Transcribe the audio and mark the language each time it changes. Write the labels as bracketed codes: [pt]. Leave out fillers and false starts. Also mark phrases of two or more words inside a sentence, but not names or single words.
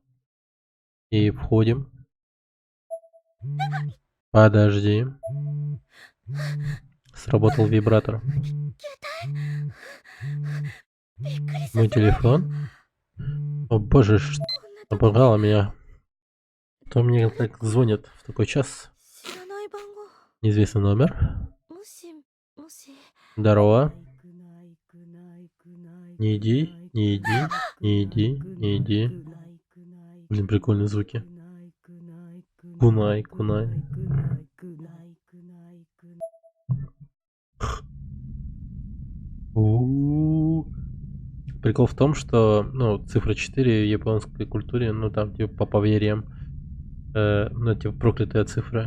[ru] И входим. Подожди. Сработал вибратор. Мой телефон. О боже, что напугало меня. Кто мне так звонит в такой час? [ja] 知らない番号。 [ru] Неизвестный номер. [ja] もしもし。 [ru] Здорово. Не иди, не иди, не иди, не иди. Блин, прикольные звуки. Кунай, кунай. Прикол в том, что, ну, цифра 4 в японской культуре, ну, там, типа, по поверьям, ну, типа, проклятая цифра.